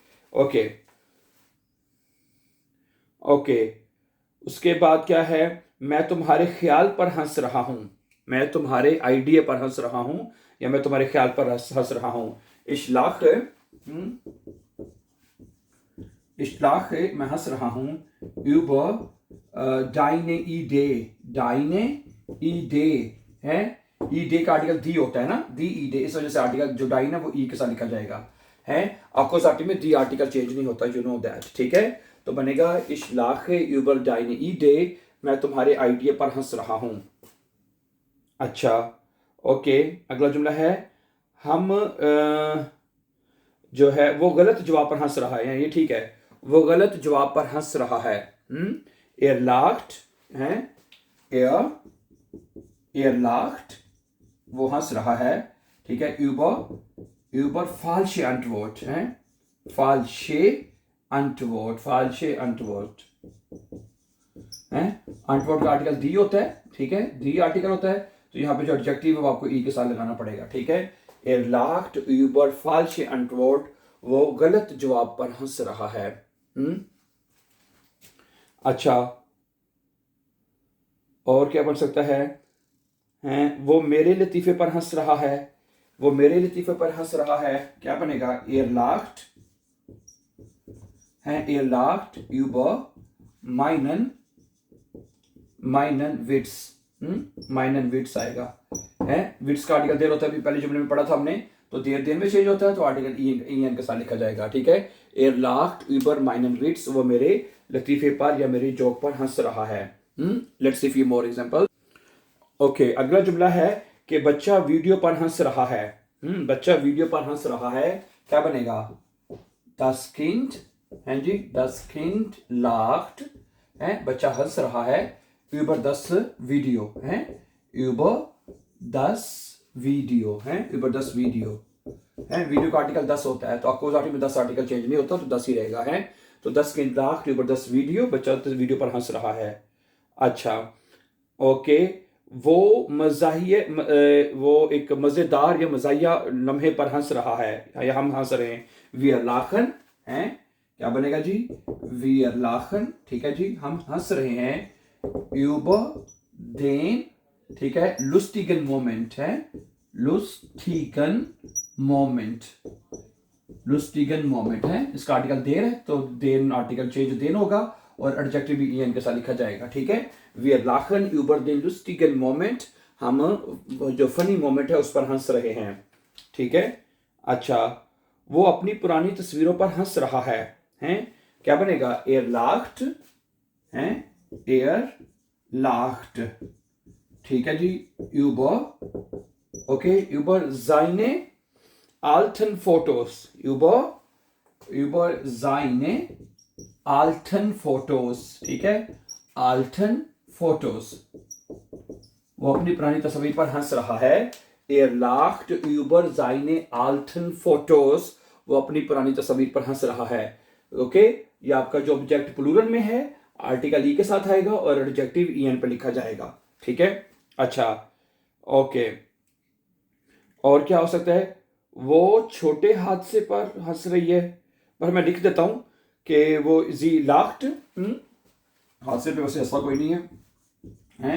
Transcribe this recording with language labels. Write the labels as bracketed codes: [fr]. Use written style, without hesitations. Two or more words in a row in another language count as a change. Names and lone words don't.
[hi] ओके, ओके, उसके बाद क्या है, मैं तुम्हारे ख्याल पर हंस रहा हूं, मैं तुम्हारे आइडिया पर हंस रहा हूं, या मैं तुम्हारे ख्याल पर हंस रहा हूं, इश्लाख मैं हंस रहा हूं, [de] über deine Idee [hi] है, ईडे का आर्टिकल दी होता है ना, [de] die Idee, [hi] इस वजह से आर्टिकल जो डाई ना वो ई के साथ लिखा जाएगा, है, अकोजाटिव में दी आर्टिकल चेंज नहीं होता, [en] you know that, [hi] ठीक है, तो बनेगा [de] ich lache über deine Idee, [hi] मैं तुम्हारे आइडिया पर हंस रहा हूं। अच्छा, ओके, अगला जुमला है, हम जो है वो गलत जवाब पर हंस रहा है, ये ठीक है, वो गलत जवाब पर हंस रहा है, [de] er lacht [hi] है, [de] er lacht, [hi] वो हंस रहा है, ठीक है, [de] über falsche Antwort [hi] है, [de] falsche Antwort [hi] है, Antwort का आर्टिकल दी होता है, ठीक है, दी आर्टिकल होता है, तो यहाँ पे जो एडजेक्टिव है वो आपको ई के साथ लगाना पड़ेगा, ठीक है, [de] er lacht über falsche Antwort, [hi] वो गलत जवाब पर हंस रहा है। अच्छा, और क्या बन सकता है, वो मेरे लतीफे पर हंस रहा है, वो मेरे लतीफे पर हंस रहा है, क्या बनेगा, [de] er lacht [hi] है, [de] er lacht über meinen Witz, meinen Witz [hi] आएगा, है, विट्स का आर्टिकल देर होता है, अभी पहले जुमले में पढ़ा था हमने, तो देर में चेंज होता है तो आर्टिकल en के साथ लिखा जाएगा, ठीक है, [de] er lacht über meinen Witz, [hi] वो मेरे लतीफे पर या मेरे जोक पर हंस रहा है। [en] let's see few more example. [hi] ओके, अगला जुमला है कि बच्चा वीडियो पर हंस रहा है, बच्चा वीडियो पर हंस रहा है, क्या बनेगा, [de] das Kind [hi] है जी, [de] das Kind lacht [hi] है, बच्चा हंस रहा है, [de] über das Video [hi] है, [de] über das Video [hi] है, [de] über das Video [hi] है, वीडियो का आर्टिकल 10 होता है, तो अकोजाटिव में 10 आर्टिकल चेंज नहीं होता, तो 10 ही रहेगा, है, तो 10 [de] Kind lacht über das Video, [hi] बच्चा वीडियो पर हंस रहा है। अच्छा, ओके, वो एक मजेदार या मजाया लम्हे पर हंस रहा है, या हम हंस रहे हैं, [de] wir lachen [hi] है, क्या बनेगा जी, [de] wir lachen, [hi] ठीक है जी, हम हंस रहे हैं, [de] über den, [hi] ठीक है, [de] lustigen Moment [hi] है, [de] lustigen Moment lustigen Moment [hi] है, इसका आर्टिकल देर है तो देन आर्टिकल चेंज देन होगा और एडजेक्टिव भी ईएन के साथ लिखा जाएगा, ठीक है। [de] wir lachen über den lustigen Moment, [hi] हम जो [en] funny moment [hi] है उस पर हंस रहे हैं, ठीक है। अच्छा, वो अपनी पुरानी तस्वीरों पर हंस रहा है, हैं? क्या बनेगा? [de] er lacht, [hi] हैं? [de] er lacht, [hi] ठीक है जी। [de] यूबर, ओके, über seine alten Fotos, über seine alten Fotos, [hi] ठीक है, [de] alten Fotos, [hi] वो अपनी पुरानी तस्वीर पर हंस रहा है। [de] Er lacht über seine alten Fotos, [hi] वो अपनी पुरानी तस्वीर पर हंस रहा है, ओके। ये आपका जो ऑब्जेक्ट प्लूरल में है आर्टिकल ई के साथ आएगा और एडजेक्टिव ईएन पर लिखा जाएगा, ठीक है। अच्छा, ओके, और क्या हो सकता है? वो छोटे हादसे पर हंस रही है, पर मैं लिख देता हूं कि वो [de] sie lacht, [hi] हादसे पे वैसे ऐसा कोई नहीं है, हैं?